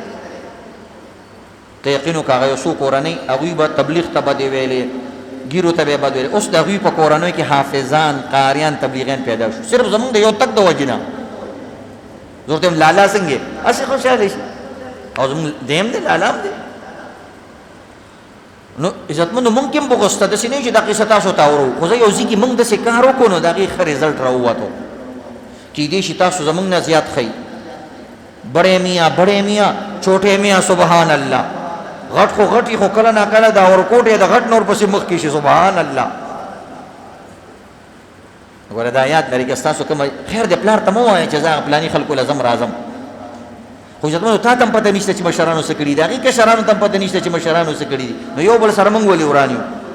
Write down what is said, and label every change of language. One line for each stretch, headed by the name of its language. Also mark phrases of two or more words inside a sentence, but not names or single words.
Pashto: ته یقین وکړه هغه یو څو کورنۍ هغوی به تبلیغ ته بدې ویلې ګیرو ته به یې بد ویلې اوس د هغوی په کورنیو کې حافظان قاریان تبلیغیان پیدا شو صرف زمونږ د یو تک د وجې نه زه ورته یم لالا څنګه هسې خوشحاله شي او زمونږ دیم دی لالا هم دی نو عزتمندو مونږ کې هم بغض ته داسې نه وي چې دا قصه تاسو ته اورو خو زه یو ځای کې مونږ داسې کار وکړو نو د هغې ښه رزلټ راووتو کیدای شي تاسو زمونږ نه زیات ښئ
Urdu: بڑے میاں چھوٹے میاں
Arabic: سبحان اللہ
Pashto: غټ خو غټي خو کله نا کله دا ورکوټې د غټ نور پسې مخ کې شي
Arabic: سبحان الله
Pashto: وګوره دا یاد لري که ستاسو کوم خیر د پلار ته مه وایئ چې زه هغه پلاني خلکو له ځم راځم خو عزتمندو تا ته هم پته نشته چې مشرانو څه کړي دي هغې کشرانو ته هم پته نشته چې مشرانو څه کړي دي نو یو بل سره موږ ولې وران یو